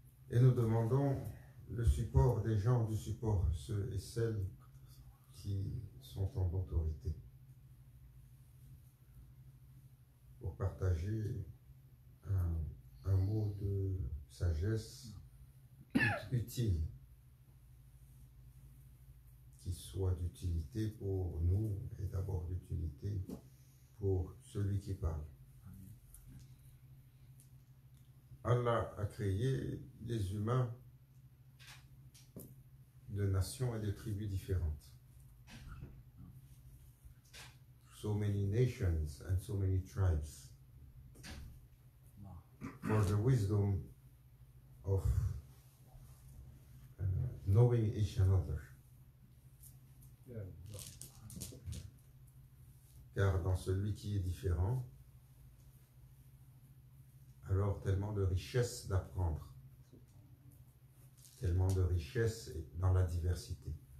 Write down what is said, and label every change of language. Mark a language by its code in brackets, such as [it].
[fr] Et nous demandons le support des gens du support, ceux et celles qui sont en autorité, pour partager un mot de sagesse utile, qui soit d'utilité pour nous et d'abord d'utilité pour celui qui parle. Allah a créé les humains de nations et de tribus différentes. [en] So many nations and so many tribes for the wisdom of knowing each another. [fr] Car dans celui qui est différent, alors tellement de richesse d'apprendre, tellement de richesse dans la diversité.